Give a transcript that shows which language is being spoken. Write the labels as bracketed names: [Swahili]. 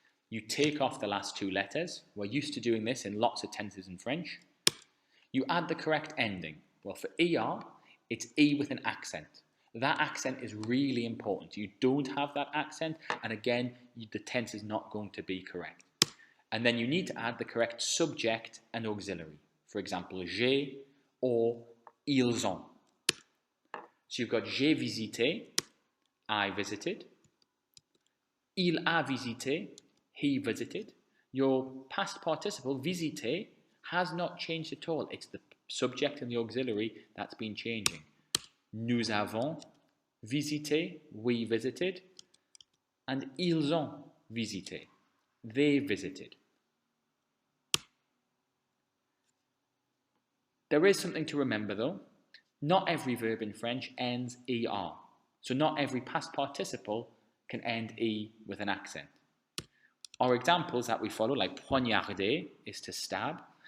[English] You take off the last two letters. We're used to doing this in lots of tenses in French. You add the correct ending. Well, for ER, it's E with an accent. That accent is really important. You don't have that accent, and again, the tense is not going to be correct. And then you need to add the correct subject and auxiliary. For example, [French] j'ai or ils ont. [English] So you've got [French] j'ai visité, [English] I visited. [French] Il a visité, [English] he visited. Your past participle, visiter, has not changed at all. It's the subject and the auxiliary that's been changing. [French] Nous avons visité, [English] we visited. And [French] ils ont visité, [English] they visited. There is something to remember though. Not every verb in French ends er. So not every past participle can end e with an accent. Our examples that we follow, like poignarder, is to stab.